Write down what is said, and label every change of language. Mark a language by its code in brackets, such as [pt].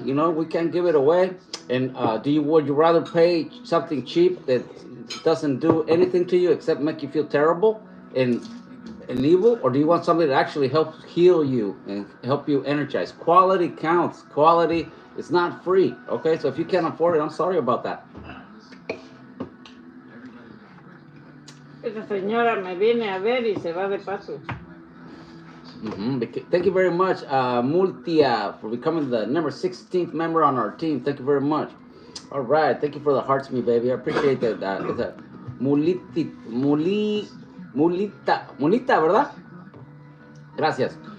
[en] We can't give it away. And would you rather pay something cheap that doesn't do anything to you except make you feel terrible and evil? Or do you want something that actually helps heal you and help you energize? Quality counts. Quality is not free. Okay, so if you can't afford it, I'm sorry about that. [es] esa señora me viene a ver y se va de paso. [en] Thank you very much, Multia, for becoming the number 16th member on our team. Thank you very much. All right, thank you for the hearts, me baby. I appreciate that. Is that Mulita, [es] ¿verdad? Gracias.